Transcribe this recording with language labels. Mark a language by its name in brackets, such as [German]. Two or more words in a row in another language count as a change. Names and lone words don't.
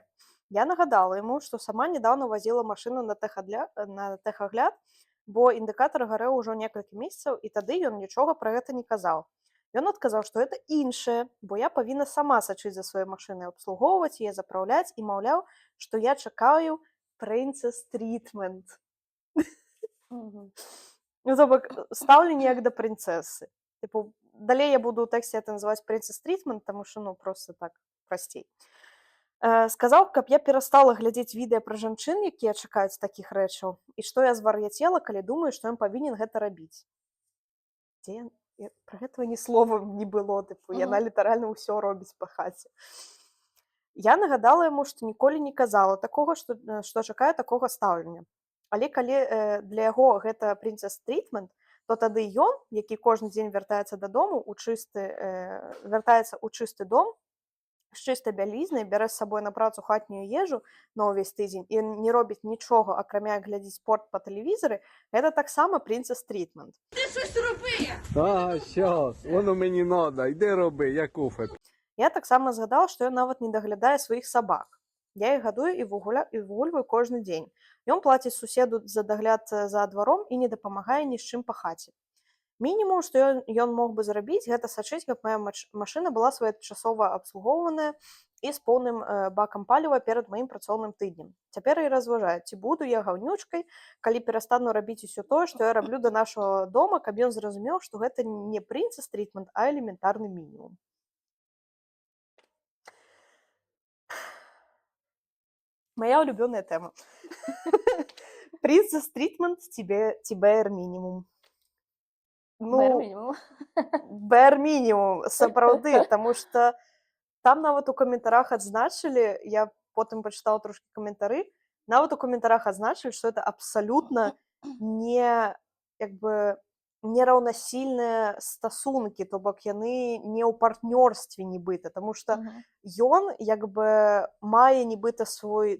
[Belarusian] Я нагадала яму, што сама нядаўна вазіла машыну на тэхагляд, бо індыкатар гарэў ужо некалькі месяцаў, і тады ён нічога пра гэта не казаў. Ён адказаў, што гэта іншае, бо я павінна сама сачыць за сваёй машынай, абслугоўваць яе, запраўляць, і маўляў, што я чакаю [English] princess treatment. [Belarusian] Ну, то бок, стаўленне як да прынцэсы. Типу, далей я буду ў тэксце это называць [English] princess treatment, [Belarusian] таму што, проста так прасцей. Сказаў, каб я перастала глядзець відэа пра жанчын, якія чакаюць такіх рэчаў, і што я звар'яцела, калі думаю, што ён павінен гэта рабіць. Пра гэтага ні слова не было, яна літаральна ўсё робіць па хаце. Я нагадала яму, што ніколі не казала такога, што чакае такога стаўлення. Але калі для яго гэта [English] princess treatment, [Belarusian] то тады ён, які кожны дзень вяртаецца дадому, вяртаецца ў чысты дом, з чыстай бялізнай, бярэ з сабой на працу хатнюю ежу на ўвесь тыдзень і не робіць нічога, акрамя глядзець спорт па тэлевізары, гэта таксама [English] princess treatment. [Ukrainian] Ти щось роби! Ага, щас, воно мені надо, йди роби, я кофе. [Belarusian] Я таксама згадала, што ён нават не даглядае сваіх сабак. Я іх гадую і выгульваю кожны дзень. Ён плаціць суседу за дагляд за дваром і не дапамагае ні з чым па хаце. Мінімум, што ён мог бы зрабіць, гэта сачыць, каб моя машына была своечасова абслугоўваная і з поўным бакам паліва перад маім працоўным тыднем. Цяпер я разважаю, ці буду я гаўнючкай, калі перастану рабіць усё тое, што я раблю да нашага дома, каб ён зразумеў, што гэта не [English] princess treatment, [Belarusian] а элементарны мінімум. Моя улюбёная тэма. [English] Princess treatment ці bare minimum. Bare minimum, [Belarusian] сапраўды, таму што там нават у каментарах адзначылі, я потым пачытала трошкі каментары, нават у каментарах адзначылі, што это абсалютна нераўнасільныя стасункі, то бок яны не ў партнёрстве нібыта, таму што ён мае нібыта свой